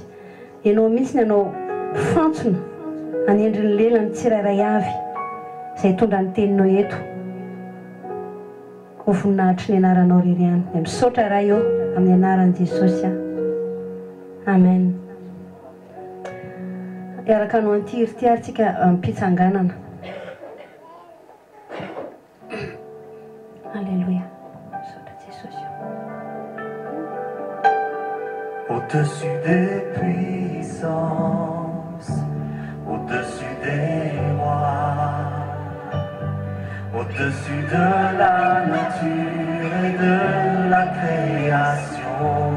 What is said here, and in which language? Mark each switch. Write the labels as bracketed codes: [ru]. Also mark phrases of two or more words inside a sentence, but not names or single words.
[mg] Ianao mihitsy ny anao fantsona anendriny lelany tsirairay avy izay tondra ny teninao eto. Ho voninahitry ny anaranao rery ihany. Misaotra raha eo amin'ny anaran'i Jesosy. Amen. Iaraka anao an'ity hira ity ary tsika mpitsanganana. Alléluia. [fr] Au-dessus des puissances, au-dessus des rois, au-dessus de la nature et de la création,